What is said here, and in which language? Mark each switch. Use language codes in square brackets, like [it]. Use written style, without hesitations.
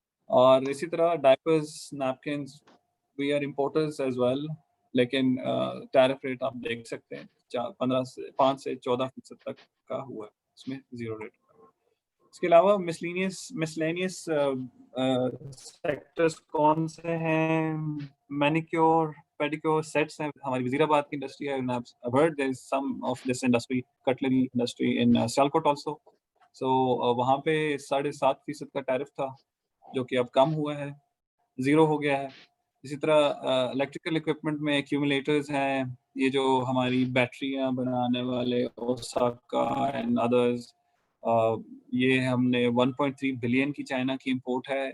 [ur] اور اسی طرح ڈائپرز, نیپکنز, [en] we are importers as well, [ur] لیکن ٹیرف ریٹ آپ دیکھ سکتے ہیں 5 سے 14% تک کا ہوا ہے, اس میں زیرو ریٹ. اس کے علاوہ مسلینیس سیکٹرز کون سے ہیں؟ مینیکیور, پیڈیکیور سیٹس ہیں. ہماری وزیر آباد کی انڈسٹری ہے, [en] there is some of this industry, cutlery industry in Sialkot also. [ur] So وہاں پہ 7.5% کا ٹیرف تھا جو کہ اب کم ہوا ہے, زیرو ہو گیا ہے. اسی طرح الیکٹریکل اکوپمنٹ میں ایکیومولیٹرز ہیں, یہ جو ہماری بیٹریاں بنانے والے اوساکا اینڈ ادرز, یہ ہم نے 1.3 بلین کی چائنا کی امپورٹ ہے.